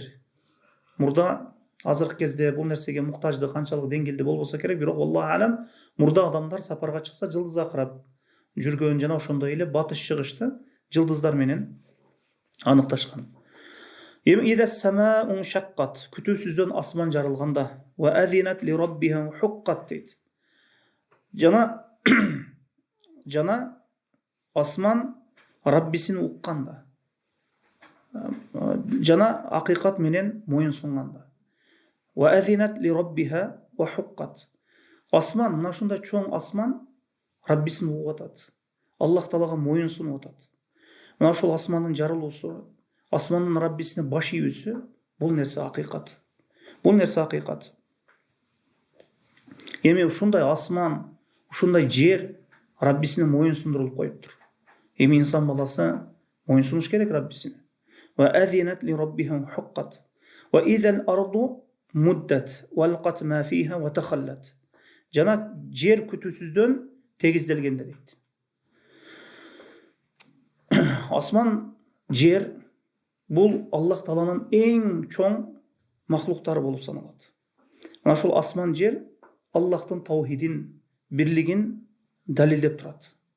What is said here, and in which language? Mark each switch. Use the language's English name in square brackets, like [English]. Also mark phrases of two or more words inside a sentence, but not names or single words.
[Kyrgyz] Мурда азыркы кезде бул нерсеге муктаждык канчалык деңгээлде болбосо керек, бирок Аллах алам, мурда адамдар сапарга чыкса жылдызга карап жүргөн, жана ошондой эле батыш чыгышты жылдыздар менен аныкташкан. Эми [Arabic] إذا السماء انشقت, [Kyrgyz] күтүүсүздөн асман жарылганда, [Arabic] وأذنت لربها وحقت дейт. [Kyrgyz] Жана асман Раббисин укканда, жана акыйкат менен моюн сунганда. [Arabic] وأذنت لربها وحقت. [Kyrgyz] Асман, мына ушундай чоң асман Раббисин угуп атат. Аллах Таалага моюн сунуп атат. Мына ошол асмандын жарылуусу, асмандын Раббисине баш ийүүсү, бул нерсе акыйкат. Бул нерсе акыйкат. Эми ушундай асман, ушундай жер Раббисине моюн сундурулуп коюптур. Эми инсан баласы моюн сунуш керек Раббисине. [Arabic] وأذنت لربها وحقت. وإذا الأرض مدت وألقت ما فيها وتخلت. [Kyrgyz] Жана жер күтүүсүздөн тегизделгенде дейт. Асман, жер бул Аллах Тааланын эң чоң махлуктары болуп саналат. Мына ошол асман, жер Аллахтын таухидин, бирлигин далилдеп турат.